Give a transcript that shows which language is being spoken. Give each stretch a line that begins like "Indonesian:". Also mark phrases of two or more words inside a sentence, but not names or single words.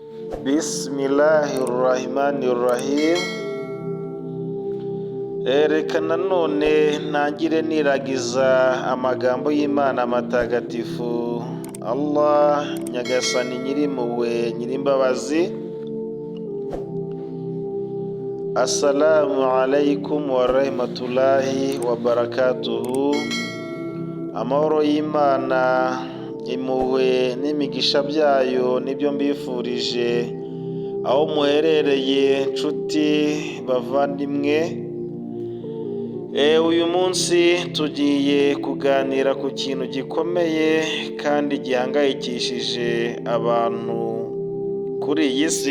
Arabic: Bismillahirrahmanirrahim.
Kinyarwanda: Reka nanone ntangire niragiza amagambo y'Imana matagatifu. Allah nyagasani nyirimpuhwe nyirimbabazi.
Arabic: Assalamu alaikum wa rahmatullahi wa barakatuhu.
Kinyarwanda: Amahoro y'Imana, impuhwe n'imigisha byayo nibyo mbifurije aho muherereye nshuti bavandimwe. Uyu munsi tugiye kuganira ku kintu gikomeye kandi gihangayikishije abantu kuri iyi si.